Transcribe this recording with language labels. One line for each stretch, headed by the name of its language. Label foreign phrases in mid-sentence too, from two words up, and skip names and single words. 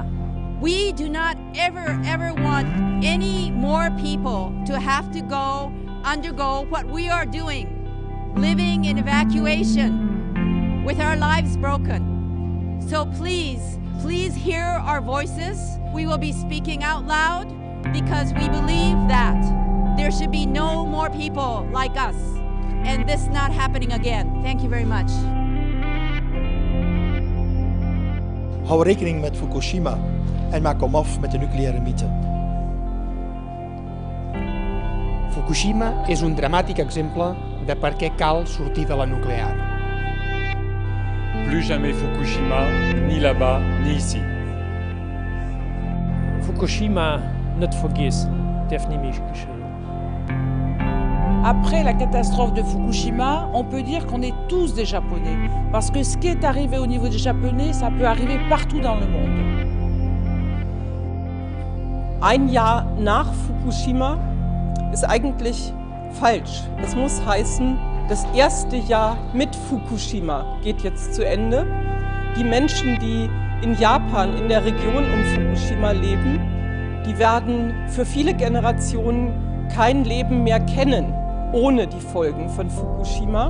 English: We do not ever want any more people to have to undergo what we are doing, living in evacuation with our lives broken. So please hear our voices. We will be speaking out loud because we believe that there should be no more people like us and this not happening again. Thank you very much.
Dutch: Hou rekening met Fukushima en maak komaf met de nucleaire mythe.
Catalan: Fukushima és un dramàtic exemple de per què cal sortir de la nuclear.
French: Plus jamais Fukushima, ni là-bas, ni ici.
German: Fukushima nicht vergessen, darf nicht mehr geschehen.
French: Après la catastrophe de Fukushima, on peut dire qu'on est tous des Japonais. Parce que ce qui est arrivé au niveau des Japonais, ça peut arriver partout dans le monde.
German: Ein Jahr nach Fukushima ist eigentlich falsch. Es muss heißen, das erste Jahr mit Fukushima geht jetzt zu Ende. Die Menschen, die in Japan, in der Region um Fukushima leben, die werden für viele Generationen kein Leben mehr kennen ohne die Folgen von Fukushima.